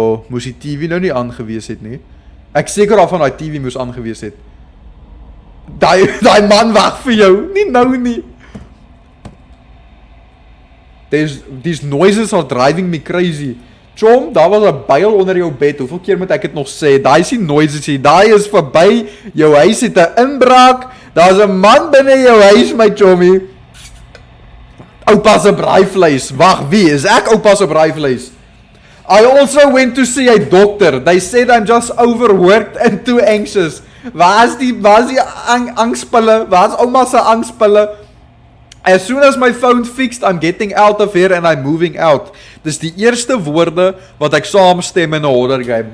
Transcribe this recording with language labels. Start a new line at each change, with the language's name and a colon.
Afrikaans: Moes die TV nou nie aangewees het nie? Ek seker af van die TV moes aangewees het. Daai man wag vir jou, nie nou nie.
English: These noises are driving me crazy.
Afrikaans: Chom, daar was 'n byl onder jou bed. Hoeveel keer moet ek dit nog sê? Daai is die noises hier. Daai is verby. Jou huis het 'n inbraak. Daar's 'n man binne jou huis, my chommy. Oupa se braaivleis. Wag, wie is ek oupa se braaivleis?
English: I also went to see a doctor. They said I'm just overworked and too anxious.
Afrikaans: Waar is die angstpille? Waar is ouma se angstpille?
English: As soon as my phone fixed, I'm getting out of here and I'm moving out.
Afrikaans: Dis die eerste woorde wat ek saamstem in 'n horror game.